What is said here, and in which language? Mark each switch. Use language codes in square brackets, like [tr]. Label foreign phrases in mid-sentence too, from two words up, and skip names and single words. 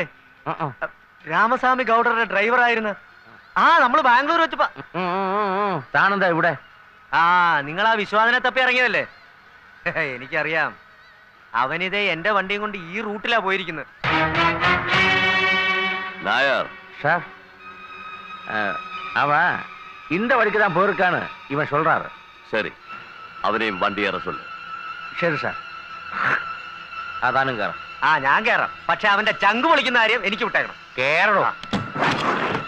[ml] രാമസ്വാമി ഗൗഡറുടെ ഡ്രൈവറായിരുന്നു. ആ, നമ്മള് ബാംഗ്ലൂർ വെച്ചപ്പോ. താനെന്താ ഇവിടെ? ആ, നിങ്ങൾ ആ വിശ്വാസനെ തപ്പി ഇറങ്ങിയതല്ലേ? എനിക്കറിയാം. അവനിതേ എന്റെ വണ്ടിയും കൊണ്ട് ഈ റൂട്ടിലാ പോയിരിക്കുന്നത്. [ta] நாயர் சார், அவன் இந்த வழிக்கு தான் போயிருக்கான்னு இவன் சொல்றாரு. சரி, அவனையும் வண்டி ஏற சொல்லு. [ml] ശരി സാർ. അതാനും കയറാം. ആ, ഞാൻ കേറാം. പക്ഷെ അവന്റെ ചങ്ക് പൊളിക്കുന്ന കാര്യം എനിക്ക് വിട്ടേക്കണം. കേറണോ?